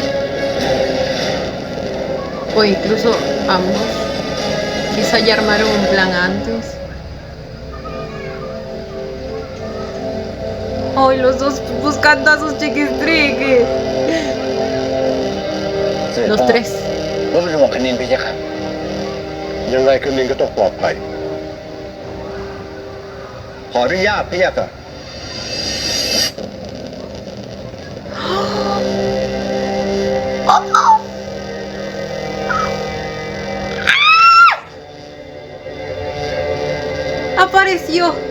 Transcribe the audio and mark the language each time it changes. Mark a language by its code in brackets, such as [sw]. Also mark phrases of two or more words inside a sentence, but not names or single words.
[es] O incluso ambos. Quizá ya armaron un plan antes. Ay, los dos buscando a sus chiquistriques. Los tres. [th] รถเป็นห่วงคณินพี่ค่ะ ยังไงคืนนี้ก็ต้องปลอดภัย ขออนุญาตพี่ค่ะ [es] Apareció.